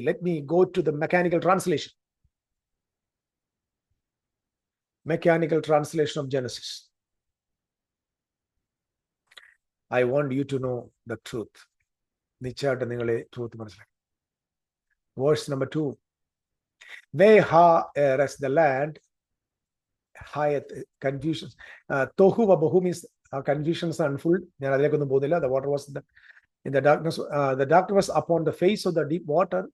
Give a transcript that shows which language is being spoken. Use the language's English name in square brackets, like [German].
[English] Let me go to the mechanical translation. Mechanical translation of Genesis. I want you to know the truth. [Malayalam] നിശ്ചയമായിട്ട് നിങ്ങളെ truth മനസ്സിലാക്കി. [English] Verse number 2. Whereas the land had confusions. Tohu vabohu means confusions unfold. [Malayalam] ഞാൻ അതിലേക്കൊന്നും പോകുന്നില്ല. [English] The water was in the darkness. The darkness was upon the face of the deep water.